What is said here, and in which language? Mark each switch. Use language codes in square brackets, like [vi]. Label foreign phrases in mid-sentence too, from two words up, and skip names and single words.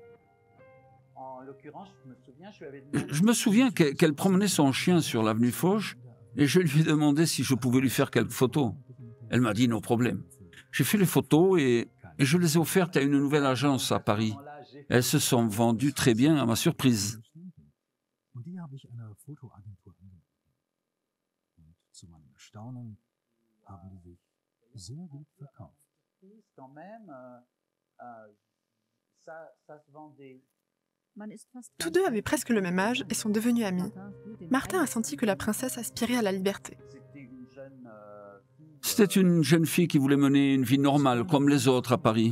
[fr] Je me souviens qu'elle promenait son chien sur l'avenue Foch et je lui ai demandé si je pouvais lui faire quelques photos. Elle m'a dit non problème. J'ai fait les photos et je les ai offertes à une nouvelle agence à Paris. Elles se sont vendues très bien à ma surprise. [de] Und die habe ich einer Fotoagentur angeboten. Und zu meinem Erstaunen haben die sich sehr gut verkauft. [fr] Tous deux avaient presque le même âge et sont devenus amis. Martin a senti que la princesse aspirait à la liberté. C'était une jeune fille qui voulait mener une vie normale comme les autres à Paris.